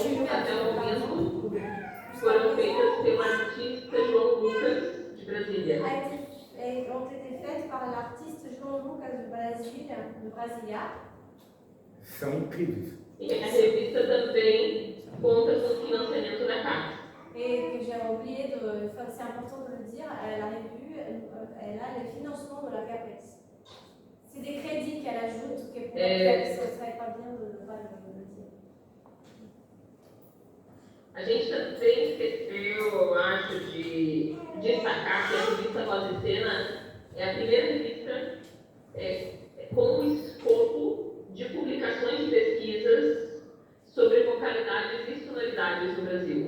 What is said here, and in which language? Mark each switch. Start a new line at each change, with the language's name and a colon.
Portuguese: até o momento, foram feitas pelo artista João Lucas, de Brasília.
French: ont été faites par l'artiste João Lucas de Brasília.
Portuguese: São incríveis. E a revista também conta com o financiamento da CAPES.
French: Et que j'ai oublié c'est important de le dire, la revue, elle a le financement de la CAPES. C'est des crédits qu'elle ajoute, que pour la CAPES, ce ne serait pas bien de ne pas le dire.
Portuguese: A gente também esqueceu, eu acho, de destacar que a revista Voz e Cena é a primeira revista com o escopo de publicações de pesquisas sobre vocalidades e sonoridades no Brasil.